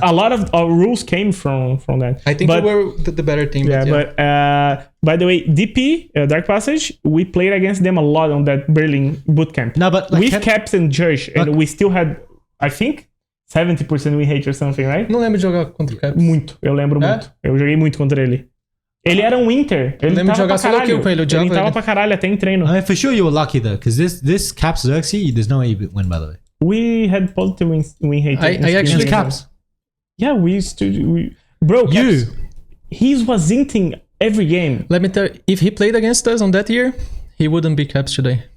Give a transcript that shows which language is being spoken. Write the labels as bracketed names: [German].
[English] A lot of our rules came from that. I think we were the better team. Yeah, but by the way, DP Dark Passage, we played against them a lot on that Berlin bootcamp. No, but like, with Caps and Judge, and we still had, I think, 70% win rate or something, right? [Portuguese] Não lembro de jogar contra o Caps. Muito, eu lembro muito. Eu joguei muito contra ele. Ele era um Inter. Ele lembro de jogar solo kill com ele. Ele tava pra caralho até em treino. [English] I mean, for sure you were lucky though, because this Caps Xerxes, there's no way you win, by the way. We had positive win rate. I actually Caps. Yeah, we used to. Bro, Caps, he was inting every game. Let me tell you, if he played against us on that year, he wouldn't be Caps today.